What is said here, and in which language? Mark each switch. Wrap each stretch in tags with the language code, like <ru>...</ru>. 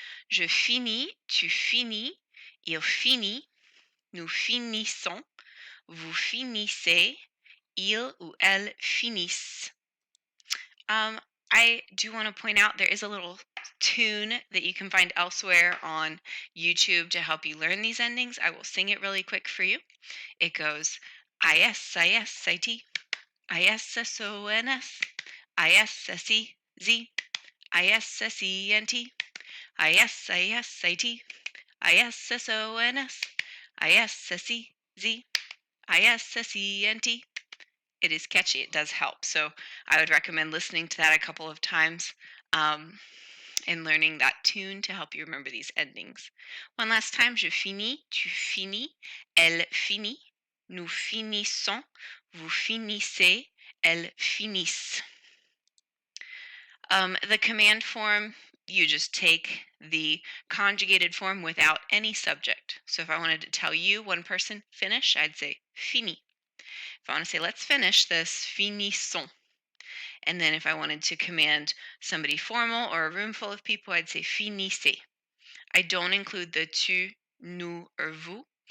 <fr>Je finis, tu finis, il finit, nous finissons, vous finissez, il ou elle finissent.</fr> <en>I do want to point out there is a little tune that you can find elsewhere on YouTube to help you learn these endings. I will sing it really quick for you. It goes IS, IS, IT, ISSONS, ISSEZ, ISSENT, ISISIT, ISSONS, ISSEZ, ISSENT. It is catchy. It does help. So I would recommend listening to that a couple of times and learning that tune to help you remember these endings. One last time.</en> <fr>Je finis, tu finis, elle finit, nous finissons, vous finissez, elles finissent.</fr> <en>The command form, you just take the conjugated form without any subject. So if I wanted to tell you, one person, finish, I'd say fini. If I want to say, let's finish this, finissons. And then if I wanted to command somebody formal or a room full of people, I'd say finissez. I don't include the tu, nous, or vous.</en>